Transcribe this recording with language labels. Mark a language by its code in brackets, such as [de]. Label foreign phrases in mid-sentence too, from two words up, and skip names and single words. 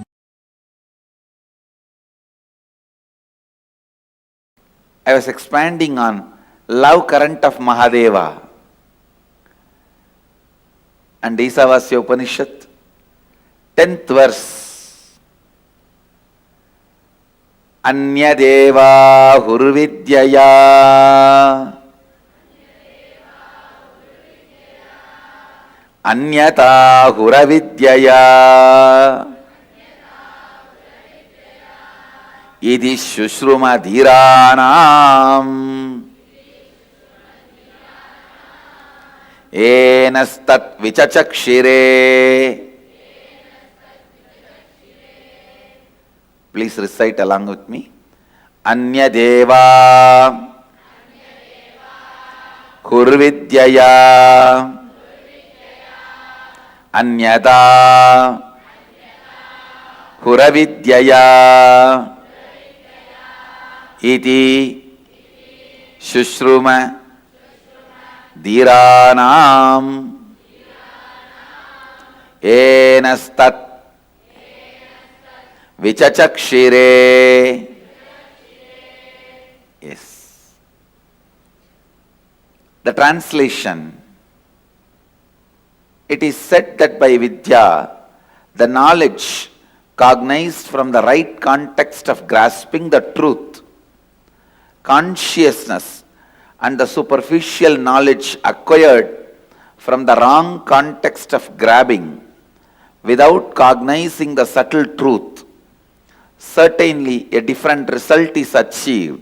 [en] I was expanding on love current of Mahadeva and Isavasya Upanishad, 10th verse. [sa] अन्यदेव हुर्विद्यया अन्यत हुरविद्यया इदि शुश्रुम धीरानम् एनस्तत् विचचक्षिरे. [en] Please recite along with me. [sa] अन्यदेव हुर्विद्यया अन्यत हुरविद्यया इति शुश्रुम धीरानम् एनस्तत् विचचक्षिरे. [en] Yes. The translation. It is said that by Vidya, the knowledge cognized from the right context of grasping the truth, consciousness, and the superficial knowledge acquired from the wrong context of grabbing without cognizing the subtle truth, certainly a different result is achieved.